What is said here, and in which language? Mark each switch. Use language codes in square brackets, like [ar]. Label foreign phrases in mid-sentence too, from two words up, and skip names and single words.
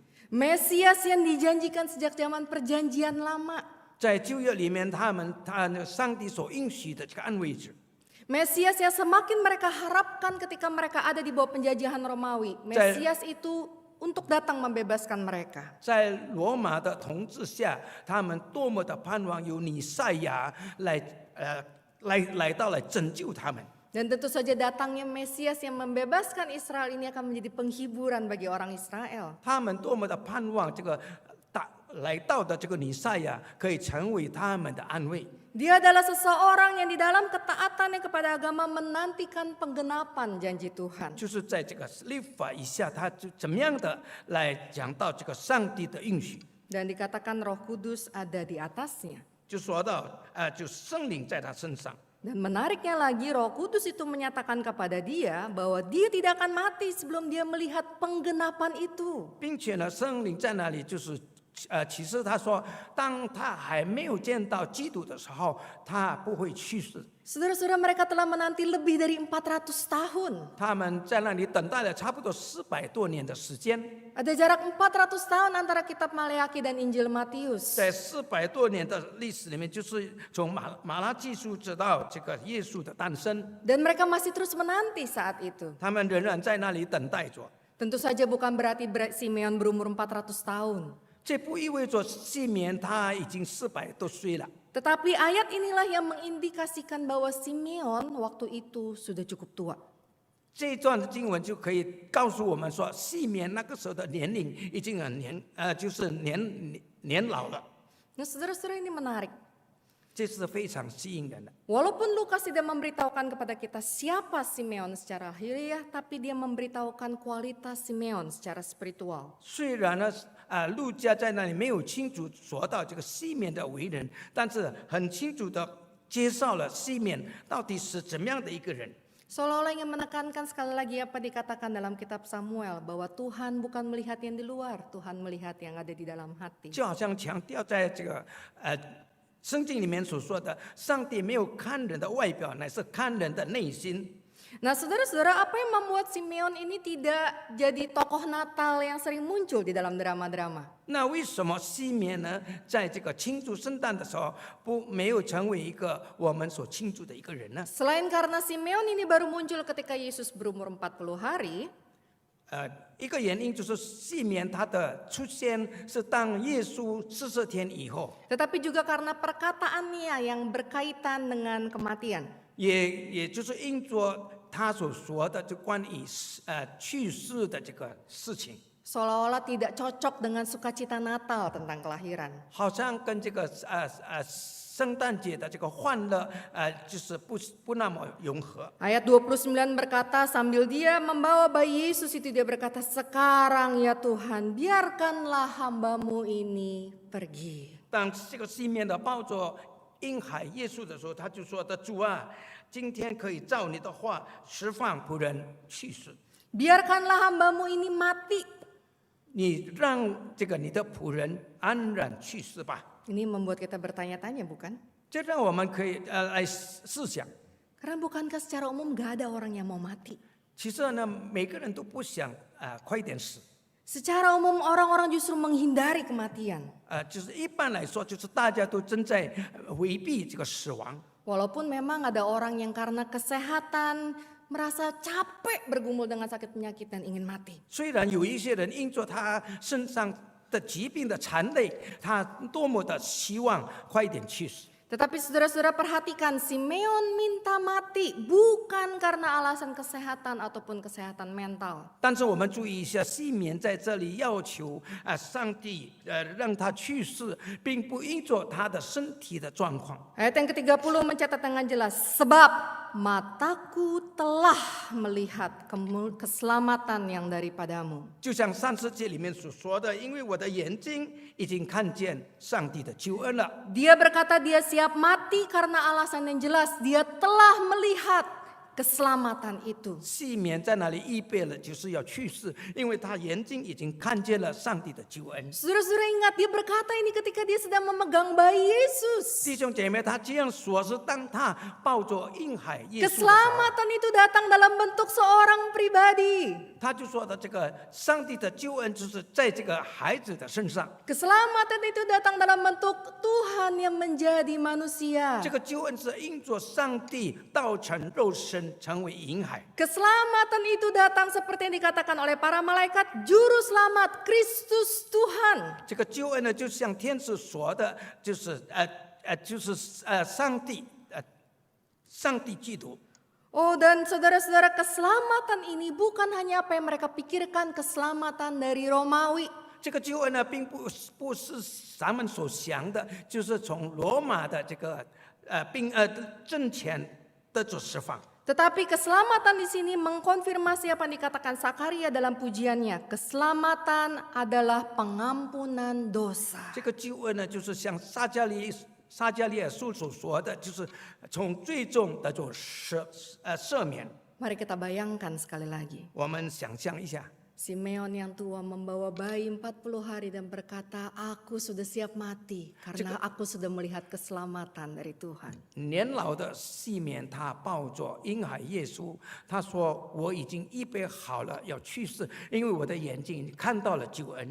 [id] Mesias yang dijanjikan sejak zaman perjanjian lama. [zh] 在旧约里面，上帝所应许的这个安慰者。 [id] Mesias yang semakin mereka harapkan ketika mereka ada di bawah penjajahan Romawi. Mesias itu untuk datang membebaskan mereka. [zh] 在罗马的统治下，他们多么的盼望有弥赛亚来到来拯救他们。 [id] Dan tentu saja datangnya Mesias yang membebaskan Israel ini akan menjadi penghiburan bagi orang Israel. [zh] 他们多么的盼望这个来到的这个弥赛亚可以成为他们的安慰。 [id] Dia adalah seseorang yang di dalam ketaatannya kepada agama menantikan penggenapan janji Tuhan. [zh] 就是在这个律法以下，他就怎么样的来讲到这个上帝的应许， [id] Dan dikatakan Roh Kudus ada di atasnya. [zh] 就说到就圣灵在他身上。 [id] Dan menariknya lagi, Roh Kudus itu menyatakan kepada dia bahwa dia tidak akan mati sebelum dia melihat penggenapan itu. [zh] 并且呢，圣灵在那里就是启示他说，当他还没有见到基督的时候，他不会去世。 [id] Saudara-saudara, mereka telah menanti lebih dari 400 tahun. [zh] 他们在那里等待了差不多400多年的时间， [id] Ada jarak 400 tahun antara kitab Maleakhi dan Injil Matius. [zh] 在400多年的历史里面，就是从马拉基书直到这个耶稣的诞生， [id] Dan mereka masih terus menanti saat itu. [zh] 他们仍然在那里等待着。 [id] Tentu saja bukan berarti Simeon berumur 400 tahun. [zh] 这不意味着西缅他已经400多岁了， [id] Tetapi ayat inilah yang mengindikasikan bahwa Simeon waktu itu sudah cukup tua. [zh] 这一段的经文就可以告诉我们说，西缅那个时候的年龄已经就是年老了， [id] Nah, saudara-saudara, ini menarik. [zh] 这是非常吸引人的。 [id] Walaupun Lukas tidak memberitahukan kepada kita siapa Simeon secara lahiriah, tapi dia memberitahukan kualitas Simeon secara spiritual. [zh] 虽然呢，路加在那里没有清楚说到这个西缅的为人，但是很清楚的介绍了西缅到底是怎么样的一个人。 [id] Seolah-olah ingin menekankan sekali lagi apa dikatakan dalam kitab Samuel, bahwa Tuhan bukan melihat yang di luar, Tuhan melihat yang ada di dalam hati. [zh] 就好像强调在这个圣经里面所说的，上帝没有看人的外表，乃是看人的内心。 [id] Nah, saudara-saudara, apa yang membuat Simeon ini tidak jadi tokoh Natal yang sering muncul di dalam drama-drama? [zh] 那为什么西缅呢，在这个庆祝圣诞的时候，没有成为一个我们所庆祝的一个人呢？ [id] Selain karena Simeon ini baru muncul ketika Yesus berumur 40 hari, [zh] 一个原因就是西缅他的出现是当耶稣40天以后， [id] tetapi juga karena perkataannya yang berkaitan dengan kematian. [zh] 也就是因着他所说的就关于去世的这个事情， [id] Seolah-olah tidak cocok dengan sukacita Natal tentang kelahiran. [zh] 好像跟这个圣诞节的这个欢乐就是不那么融合。 [id] Ayat 29 berkata, sambil dia membawa bayi Yesus itu dia berkata, sekarang ya Tuhan, biarkanlah hambamu ini pergi. [zh] 当这个西面的抱着婴孩耶稣的时候，他就说的主啊，今天可以照你的话释放仆人去世， [id] Biarkanlah hambamu ini mati. [zh] 你让这个你的仆人安然去世吧。 [id] Ini membuat kita bertanya-tanya, bukan? [zh] 这让我们可以来思想， [id] Karena bukankah secara umum gak ada orang yang mau mati? [zh] 其实呢，每个人都不想快点死。 [id] Secara umum orang-orang justru menghindari kematian. [zh] 就是一般来说，就是大家都正在回避这个死亡。 [id] Walaupun memang ada orang yang karena kesehatan merasa capek bergumul dengan sakit penyakit dan ingin mati. [zh] 虽然有一些人因着他身上的疾病的残累，他多么的希望快点去死。 [id] Tetapi saudara-saudara perhatikan, Simeon minta mati bukan karena alasan kesehatan ataupun kesehatan mental. [zh] 但是我们注意一下，西缅在这里要求上帝让他去世，并不因着他的身体的状况。 [id] Ayat yang ke-30 mencatat dengan jelas, sebab mataku telah melihat keselamatan yang daripadamu. [zh] 就像30节里面所说的，因为我的眼睛已经看见上帝的救恩了。 [id] Dia berkata dia siap mati karena alasan yang jelas, dia telah melihat keselamatan itu. [zh] 西缅在那里预备了，就是要去世，因为他眼睛已经看见了上帝的救恩。 [id] Saudara-saudara ingat, dia berkata ini ketika dia sedang memegang bayi Yesus. [zh] 弟兄姐妹，他这样说是当他抱着婴孩耶稣的时候， [id] Keselamatan itu datang dalam bentuk seorang pribadi. [zh] 他就说的这个上帝的救恩就是在这个孩子的身上。 [id] Keselamatan itu datang dalam bentuk Tuhan yang menjadi manusia. [zh] 这个救恩是因着上帝道成肉身，成为婴孩。 [id] Keselamatan itu datang seperti yang dikatakan oleh para malaikat, juru selamat Kristus Tuhan. [zh] 这个救恩呢，就像天使说的，就是上帝基督。 [id] Oh, dan saudara-saudara, keselamatan ini bukan hanya apa yang mereka pikirkan, keselamatan dari Romawi. [zh] 这个救恩呢，并不是咱们所想的，就是从罗马的这个政权得着释放。 [id] Tetapi keselamatan di sini mengkonfirmasi apa yang dikatakan Sakaria dalam pujiannya. Keselamatan adalah pengampunan dosa. [zh] 这个救恩呢，就是像撒迦利撒迦利亚书所说的，就是从最终的就赦免。 [id] Mari kita bayangkan sekali lagi. [zh] 我们想象一下， [id] Simeon yang tua membawa bayi 40 hari dan berkata, aku sudah siap mati karena aku sudah melihat keselamatan dari Tuhan. [zh] 年老的西缅他抱着婴孩耶稣，他说：“我已经预备好了要去世，因为我的眼睛看到了救恩。”